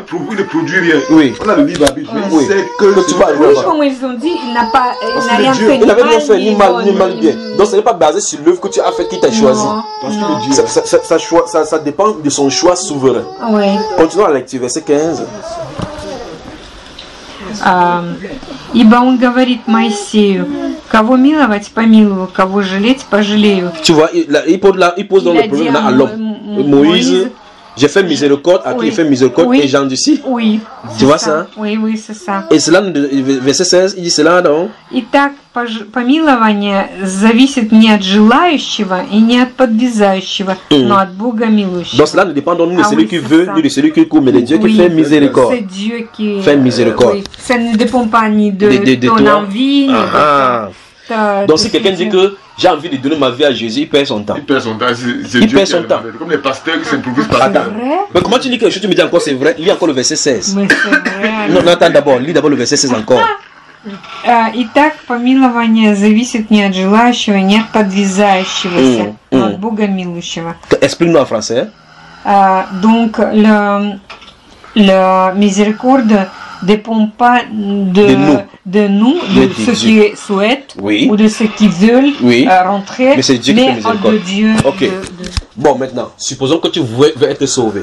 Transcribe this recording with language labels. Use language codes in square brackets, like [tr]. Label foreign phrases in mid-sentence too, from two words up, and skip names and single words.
[fr] Il ne produit rien. Oui. On a le livre à Bible. Il sait que tu vas arriver. Oui, comme ils ont dit, il n'a pas, rien fait. Il n'avait rien fait, ni mal, bien. Donc ce n'est pas basé sur l'œuvre que tu as fait qui t'a choisi. Ça dépend de son choix souverain. Oui. Continuons à la lecture, verset 15. [ru] Ибо он говорит Моисею, кого миловать, помилую, кого жалеть, пожалею. [fr] Tu vois, il pose dans le problème à l'homme. Moïse, j'ai fait miséricorde à qui j'ai fait miséricorde et j'endurcis. Oui. Tu vois ça? Oui, oui, c'est ça. Et cela, verset 16, il dit cela, non? [ru] Итак, помилование зависит не от желающего и не от подвязающего, но от Бога милующего. [fr] Donc cela ne dépend donc ni de celui qui veut, ni de celui qui court, mais de Dieu qui fait miséricorde. C'est Dieu qui fait miséricorde. Oui. Ça ne dépend pas ni de ton envie, ni de donc si quelqu'un dit que j'ai envie de donner ma vie à Jésus, il perd son temps. Il perd son temps. Il perd son temps. Comme les pasteurs qui s'improvisent par là. Mais comment tu dis quelque chose, tu me dis encore c'est vrai? Lis encore le verset 16. Mais c'est vrai. Non, attends d'abord, lis d'abord le verset 16 encore. [ru] Итак, помилование зависит не от желающего, не от подвязающегося, но от Бога милующего. [fr] Explique-nous en français. Donc, le miséricorde dépend pas de nous, de ceux qui souhaitent ou de ceux qui veulent rentrer, mais c'est Dieu qui fait miséricorde. De Dieu. Ok. Bon, maintenant, supposons que tu veux être sauvé.